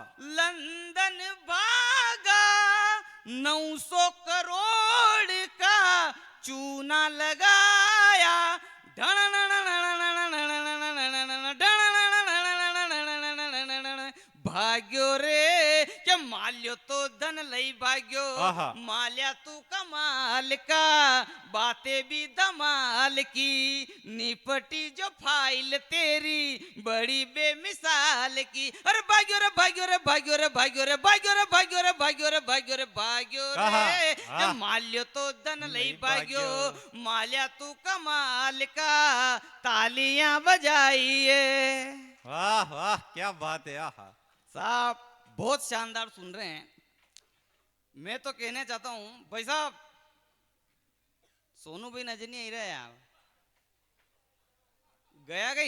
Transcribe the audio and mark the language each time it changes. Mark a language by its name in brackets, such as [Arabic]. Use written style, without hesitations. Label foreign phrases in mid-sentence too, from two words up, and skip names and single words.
[Hindi] लंदन भागा, 900 करोड़ का चूना लगाया, [Gujarati] ભાગ્યો રે ક્યા માલ્યો તો ધન લઈ ભાગ્યો, आहा। [Hindi] माल्या तू कमाल का, बातें भी धमाल की, निपटी जो फाइल तेरी बड़ी बेमिसाल की। [Gujarati] અરે ભાગ્યો રે ભાગ્યો રે ભાગ્યો રે ભાગ્યો રે ભાગ્યો રે ભાગ્યો રે ભાગ્યો રે ભાગ્યો રે ભાગ્યો आहा, रे आहा। માલ્યો તો ધન લઈ लई भाग्यो, भाग्यो। [Hindi] माल्या तू कमाल का, तालियां बजाइए। वाह वाह क्या बात है। आहा। साहब बहुत शानदार सुन रहे हैं। मैं तो कहना चाहता हूं भाई साहब, सोनू भाई नजर नहीं आ रहा है यार, गया गई।